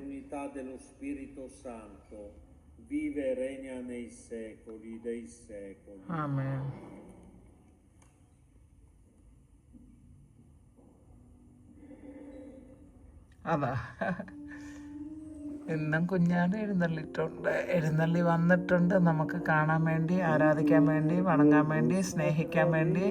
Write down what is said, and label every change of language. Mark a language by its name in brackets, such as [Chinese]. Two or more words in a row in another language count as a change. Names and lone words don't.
[Italian] unità dello Spirito Santo, vive e regna nei secoli dei secoli. Amen. [Malayalam] അതാ ഇന്നും കുഞ്ഞാട് എഴുന്നള്ളി വന്നിട്ടുണ്ട്. നമുക്ക് കാണാൻ വേണ്ടി, ആരാധിക്കാൻ വേണ്ടി, വണങ്ങാൻ വേണ്ടി, സ്നേഹിക്കാൻ വേണ്ടി.